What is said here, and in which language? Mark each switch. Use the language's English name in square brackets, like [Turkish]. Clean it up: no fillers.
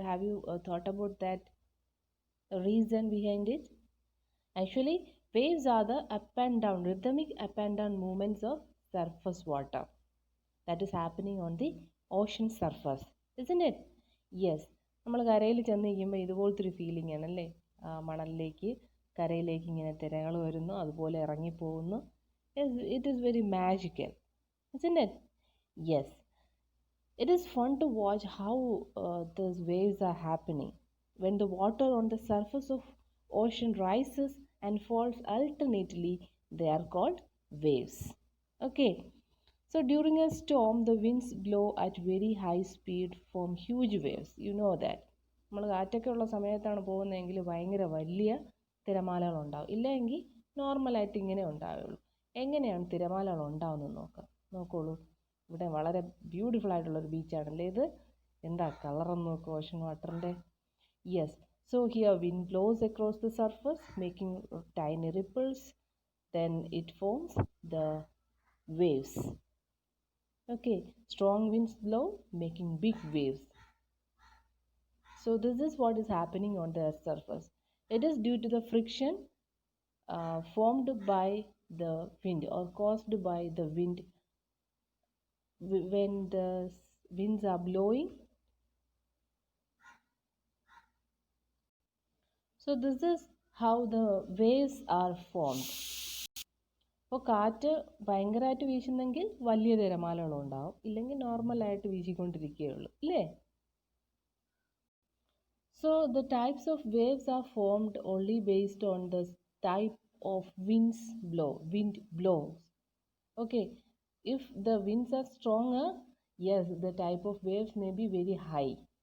[English] Have you thought about that reason behind it? Actually, waves are the rhythmic up and down movements of surface water that is happening on the ocean surface, isn't it? [Malayalam] Yes, നമ്മൾ കരയിൽ ചെന്ന് കഴിയുമ്പോൾ ഇതുപോലത്തെ ഒരു feeling ആണല്ലേ? മണലിലേക്ക് കരയിലേക്ക് ഇങ്ങനെ തിരകൾ വരുന്നു, അതുപോലെ ഇറങ്ങിപ്പോകുന്നു. [English] It is very magical, isn't it? Yes, it is fun to watch how those waves are happening. When the water on the surface of ocean rises and falls alternately, they are called waves. Okay, so during a storm, the winds blow at very high speed, form huge waves. You know that. [Malayalam] നമ്മൾ കാറ്റൊക്കെ ഉള്ള സമയത്താണ് പോകുന്നതെങ്കിൽ ഭയങ്കര വലിയ തിരമാലകൾ ഉണ്ടാവും, ഇല്ലെങ്കിൽ നോർമലായിട്ട് ഇങ്ങനെ ഉണ്ടാവുള്ളൂ. എങ്ങനെയാണ് തിരമാലകൾ ഉണ്ടാവുന്നത് നോക്കോളൂ. ഇവിടെ വളരെ ബ്യൂട്ടിഫുൾ ആയിട്ടുള്ളൊരു ബീച്ചാണല്ലേ ഇത്. എന്താ കളറെന്ന് നോക്കുക ഓഷൻ വാട്ടറിൻ്റെ. [English] Yes, so here wind blows across the surface making tiny ripples, then it forms the waves. Okay, strong winds blow making big waves. So this is what is happening on the earth's surface. It is due to the friction formed by the wind or caused by the wind. When the winds are blowing, so this is how the waves are formed. [Malayalam] അപ്പോൾ കാറ്റ് ഭയങ്കരമായിട്ട് വീശുന്നെങ്കിൽ വലിയ തിരമാലകളുണ്ടാവും, ഇല്ലെങ്കിൽ നോർമലായിട്ട് വീശിക്കൊണ്ടിരിക്കുകയുള്ളൂ, ഇല്ലേ? [English] So the types of waves are formed only based on the type of wind blows. Okay, if the winds are stronger, yes, the type of waves may be very high.